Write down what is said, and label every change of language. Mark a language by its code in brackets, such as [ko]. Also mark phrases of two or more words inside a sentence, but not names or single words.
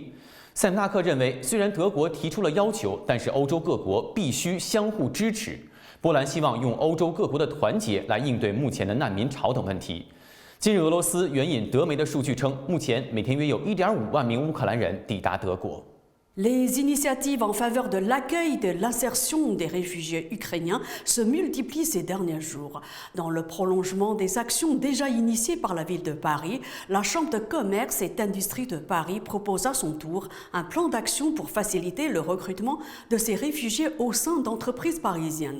[zh] 塞夫纳克认为，虽然德国提出了要求，但是欧洲各国必须相互支持。波兰希望用欧洲各国的团结来应对目前的难民潮等问题。今日俄罗斯援引德媒的数据称，目前每天约有1.5万名乌克兰人抵达德国。 [fr] Les initiatives en faveur de l'accueil et de l'insertion des réfugiés ukrainiens se multiplient ces derniers jours. Dans le prolongement des actions déjà initiées par la ville de Paris, la Chambre de commerce et d'industrie de Paris propose à son tour un plan d'action pour faciliter le recrutement de ces réfugiés au sein d'entreprises parisiennes.